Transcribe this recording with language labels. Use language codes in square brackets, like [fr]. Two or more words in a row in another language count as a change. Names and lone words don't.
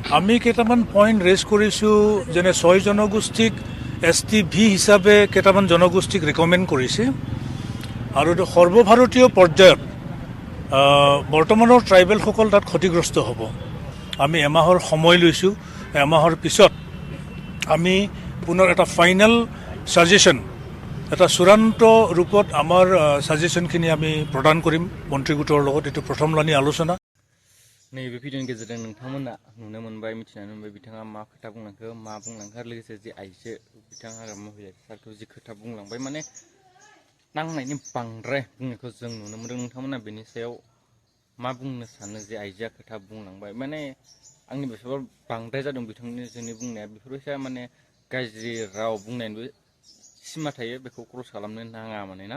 [as] আমি কেইটামান [en] point raise [as] কৰিছোঁ, যেনে 6 জনগোষ্ঠীক STV হিচাপে কেইটামান জনগোষ্ঠীক ৰিকমেণ্ড কৰিছে আৰু সৰ্বভাৰতীয় পৰ্যায়ত বৰ্তমানৰ ট্ৰাইবেলসকল তাত ক্ষতিগ্ৰস্ত হ'ব। আমি এমাহৰ সময় লৈছোঁ। এমাহৰ পিছত আমি পুনৰ এটা [en] final suggestion, [as] এটা চূড়ান্ত ৰূপত আমাৰ ছাজেশ্যনখিনি আমি প্ৰদান কৰিম মন্ত্ৰীগোটৰ লগত। এইটো প্ৰথমলানি আলোচনা। [brx] नैबे भिडिअनि गेजेरजों नोंथांमोना नुनो मोनबाय, मिथिनानै मोनबाय बिथाङा मा खोथा बुंलांखो, मा बुंलांखो आरो लोगोसे जे आइजो बिथाङा हाग्रामा महिला सारखौ जि खोथा बुंलांबाय, माने नांनायनि बांद्राय बुंनायखौ जों नुनो मोनदों। नोंथांमोना बेनि सायाव मा बुंनो सानो जे आइजोआ खोथा बुंलांबाय, माने आंनि बेसेबां बांद्राय जादों बिथांनि जोंनि बुंनाया, बेफोरबायसा माने गाज्रि राव बुंनायनिबो सिमा थायो, बेखौ क्रस खालामनो नाङा माने ना।